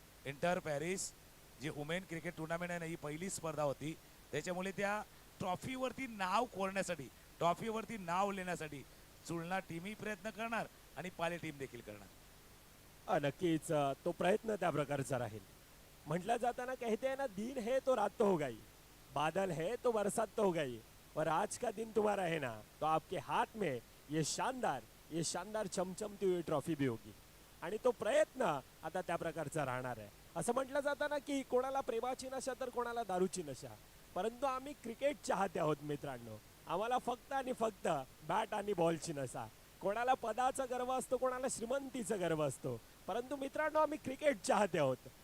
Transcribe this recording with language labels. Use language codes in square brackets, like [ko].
[mr] Inter Paris जी women cricket tournament आहे ना, ही पहिली स्पर्धा होती. त्याच्यामुळे त्या ट्रॉफीवरती नाव कोरण्यासाठी, ट्रॉफीवरती नाव लेण्यासाठी चुलना टीमही प्रयत्न करणार आणि पाले टीम देखील करणार. नक्कीच तो प्रयत्न त्या प्रकारचा राहील. म्हटलं जाताना [hi] कहते हैं ना, दिन है तो रात तो होगा ही, बादल है तो बरसात तो होगा ही, और आज का दिन तुम्हारा है ना, तो आपके हाथ में ये शानदार चमचमती हुई ट्रॉफी भी होगी. [mr] आणि तो प्रयत्न आता त्या प्रकारचा राहणार आहे. असं म्हटलं जातं ना की कोणाला प्रेमाची नशा तर कोणाला दारूची नशा, परंतु आम्ही क्रिकेट चाहते आहोत मित्रांनो. आम्हाला फक्त आणि फक्त बॅट आणि बॉलची नशा. कोणाला पदाचा गर्व असतो, कोणाला श्रीमंतीचा गर्व असतो, परंतु मित्रांनो आम्ही क्रिकेट चाहते आहोत.